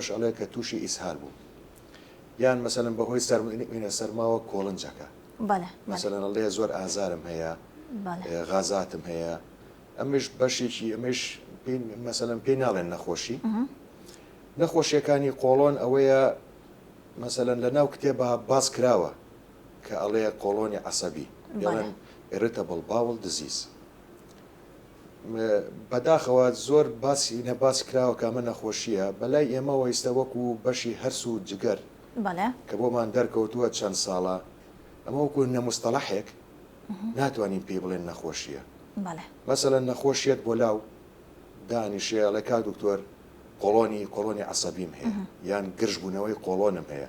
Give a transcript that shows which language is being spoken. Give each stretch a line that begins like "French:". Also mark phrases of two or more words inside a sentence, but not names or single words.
Central Kurdish: ئەڵێ کە تووشی ئیسهال بوو یان مەسەلەن بەهۆی سەرمینە سەرماوە کۆڵنجەکە مەسەلەن ئەڵێ زۆر ئازارم هەیە غازاتم هەیە ئەمش بەشێکی ئەمەش مەسەلەن پێی ناڵێن نەخۆشی نەخۆشیەکانی کۆڵۆن ئەوەیە مەسەلەن لە ناو کتێبە باس کراوە کە ئەڵێ کۆڵۆنی عەسەبی یاڵێن
English: irritable bowel disease.
Central Kurdish: بەداخەوە زۆر باسی کراوە کە ئەمە نەخۆشیە بەلای ئێمەوە ئێستا وەکو بەشی هەرس و جگەر کە بۆمان دەرکەوتووە چەند ساڵە ئەمە وەکو نەموستەڵەحێک ناتوانین پێی بڵێن نەخۆشیە. مەسەلەن نەخۆشیەت بۆ لاو دانیشێ ئەڵێ کا دکتۆر کۆڵۆنی عەسەبیم هەیە یان گرژبوونەوەی کۆڵۆنم هەیە.